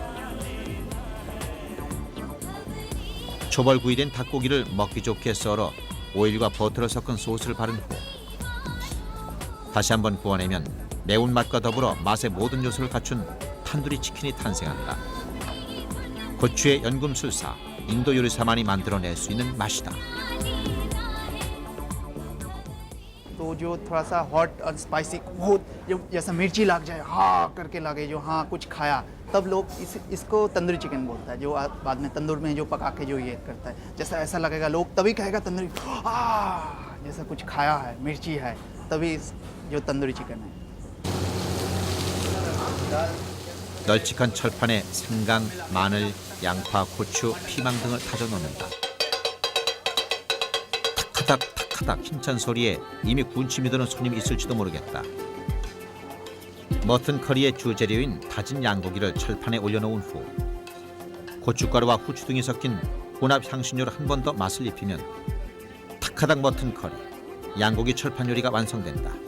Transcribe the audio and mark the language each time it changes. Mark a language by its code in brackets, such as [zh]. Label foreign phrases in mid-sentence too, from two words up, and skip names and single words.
[ko] 초벌구이된 닭고기를 먹기 좋게 썰어 오일과 버터를 섞은 소스를 바른 후 다시 한번 구워내면 매운맛과 더불어 맛의 모든 요소를 갖춘 탄두리 치킨이 탄생한다. 고추의 연금술사, 인도 요리사만이 만들어낼 수 있는 맛이다. [hi] तो जो थोड़ा सा हॉट और स्पाइसी बहुत जो जैसा मिर्ची लग जाए हाँ करके लगे जो हाँ कुछ खाया तब लोग इसको तंदूरी चिकन बोलता है जो बाद में तंदूर में जो पका के जो ये करता है जैसा ऐसा लगेगा लोग तभी कहेगा तंदूरी जैसा कुछ खाया है मिर्ची है तभी जो तंदूरी चिकन है [ko] 널찍한 철판에 생강, 마늘, 양파, 고추, 피망 등을 다져 놓는다. 탁하닥 타닥 힘찬 소리에 이미 군침이 도는 손님이 있을지도 모르겠다. 머튼 커리의 주재료인 다진 양고기를 철판에 올려놓은 후 고춧가루와 후추 등이 섞인 혼합 향신료를 한 번 더 맛을 입히면 타카닥 머튼 커리, 양고기 철판 요리가 완성된다.